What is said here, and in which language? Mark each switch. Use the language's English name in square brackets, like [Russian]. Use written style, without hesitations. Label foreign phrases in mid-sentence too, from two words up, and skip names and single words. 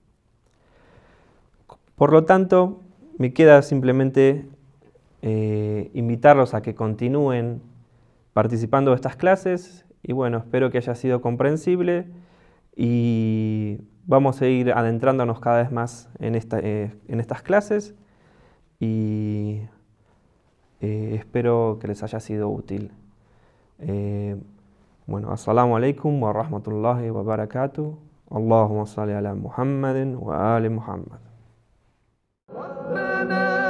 [Spanish] Por lo tanto, me queda simplemente invitarlos a que continúen participando de estas clases y bueno, espero que haya sido comprensible y vamos a ir adentrándonos cada vez más en estas clases y espero que les haya sido útil. Bueno, [Arabic] السلام عليكم ورحمة الله وبركاته. اللهم صل على محمد وآل محمد.